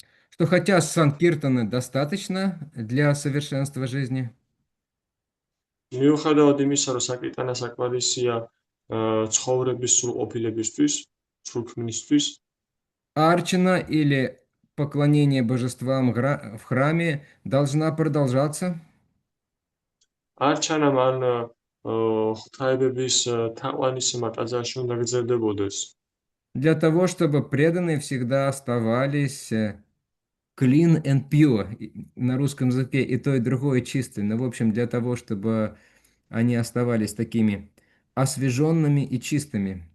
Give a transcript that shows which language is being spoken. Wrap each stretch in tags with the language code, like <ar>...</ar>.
<ru>что хотя Санкиртана достаточно для совершенства жизни,</ru> <ka>მიუხედავად იმისა, რომ საკრიტანა საკმარისია ცხოვრების სრულყოფილებისთვის, სრულქმნისთვის,</ka> <ru>арчана или поклонение божествам в храме должна продолжаться,</ru> <ka>არჩანა მან ღვთაებების თაყვანისმეტ ტაძარში უნდა გრძელდებოდეს.</ka> <ru>для того, чтобы преданные всегда оставались</ru> <en>clean and pure,</en> <ru>на русском языке и то, и другое чистое, но, в общем, для того, чтобы они оставались такими освеженными и чистыми.</ru>